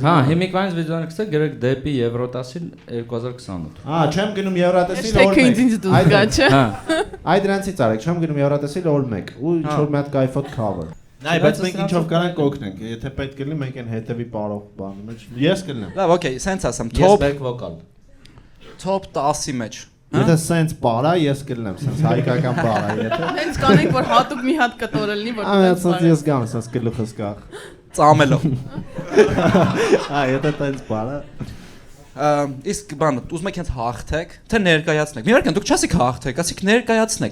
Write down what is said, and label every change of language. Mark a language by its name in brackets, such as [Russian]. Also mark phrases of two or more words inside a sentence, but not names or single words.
[Armenian] Հա, հիմիկվանից վիդեոներ գցեք, գրեք դեպի Եվրոտասիլ 2028։ Հա, չեմ գնում Եվրատեսիլ Թե օր 1։ ինձ դուս գա, չէ։ Հա։ Այդ դրանցից արեք, չեմ գնում Եվրատեսիլ օր 1 ու ինչ որ մի հատ կայֆոտ cover։ Նայ, բայց մենք ինչով կանանք կօգնենք, եթե պետք լինի մենք այն հետևի պարող բանը մեջ։ Ես կլինեմ։ Լավ, okay, սենց ասեմ, Ես [English] back vocal։ [Armenian] Top 10-ի մեջ։ Եթե սենց պարա, ես կլինեմ, սենց հայկական պարա, եթե։ Հենց կանենք որ հատուկ մի հատ կտորը լինի, որ Ամենից ես գամ, սենց գլուխս կա։ Ծամելով։ Եթե տենց բանը։ Իսկ բանը, ուզում եք հենց հաղթեք, թե ներկայացնեք։ Մի վարքան, դուք չասիք հաղթեք, ասիք ներկայացնեք